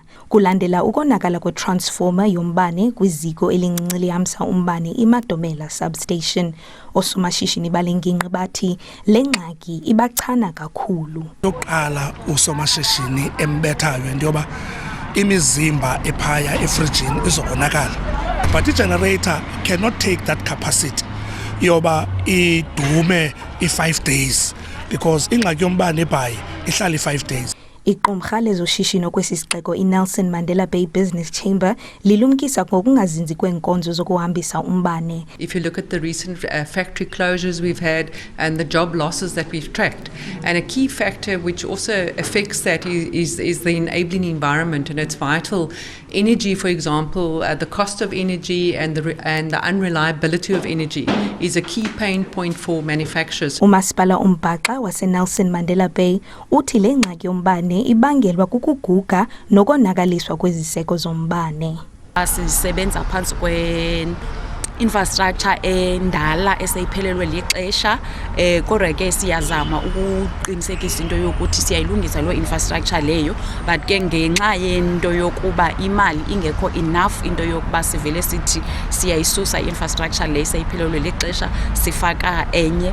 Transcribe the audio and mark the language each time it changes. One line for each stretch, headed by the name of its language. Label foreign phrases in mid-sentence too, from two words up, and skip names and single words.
Xhosa: Kulandela ukonakala kwetransformer yombane kwiziko elincinci lihambisa umbane iMatomela substation. Osomashishini balengingqi bathi le ngxaki ibachana kakhulu. Yokuqala usomashishini embethayo into yoba imizimba ephaya efrijini izokonakala,
English: but i-generator cannot take that capacity
Xhosa: yoba idume
English: i-5 days because
Xhosa: ingxaki yombane ebhayi ihlala
English: i-5 days.
Xhosa: Iqumrha lezoshishino kwesi sixeko iNelson Mandela Bay Business Chamber lilumkisa ngokungazinzi kweenkonzo zokuhambisa umbane.
English: If you look at the recent factory closures we've had and the job losses that we've tracked, and a key factor which also affects that is the enabling environment, and it's vital. Energy, for example, the cost of energy and the unreliability of energy is a key pain point for manufacturers.
Xhosa: Umasipala umbhaxa waseNelson Mandela Bay uthi le ngxaki yombane ibangelwa kukuguga nokonakaliswa kweziseko zombane. Sisebenza phansi infrastructure endala eseyiphelelwe lixesha, kodwa ke siyazama ukuqinisekisa into yokuthi siyayilungisa lo infrastructure leyo, but ke ngenxa yento yokuba imali ingekho enough into yokuba sivele sithi siyayisusa infrastructure leyo eseyiphelelwe lixesha sifaka enye.